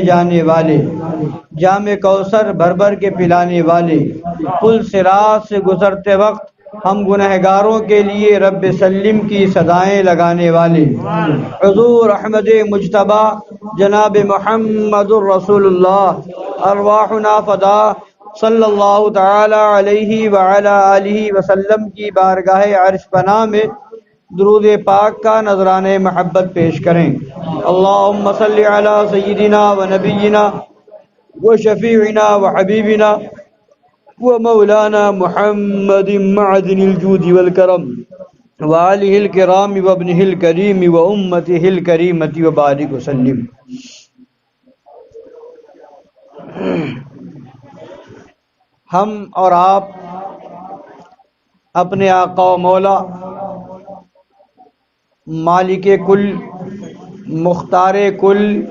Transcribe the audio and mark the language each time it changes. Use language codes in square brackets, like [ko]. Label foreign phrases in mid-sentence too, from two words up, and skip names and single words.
[ur] جانے والے، جام کوثر بھر بھر کے پلانے والے، پل صراط سے گزرتے وقت ہم گنہگاروں کے لیے [ar] رب سلم [ur] کی صدائیں لگانے والے، حضور احمد مجتبی جناب محمد الرسول اللہ، [ar] ارواحنا فدا صلی اللہ تعالی علیہ وعلی آلہ وسلم [ur] کی بارگاہ عرش پناہ میں درود پاک کا نذرانہ محبت پیش کریں۔ [ar] اللہم صلی علی سیدنا و نبینا و شفیعنا و حبیبنا ومولانا محمد معدن الجود والکرم وآلہ الکرام وابنہ الکریم وامتہ الکریمۃ وبارک وسلم۔ [ur] ہم اور آپ اپنے آقا و مولا، مالک کل، مختار کل،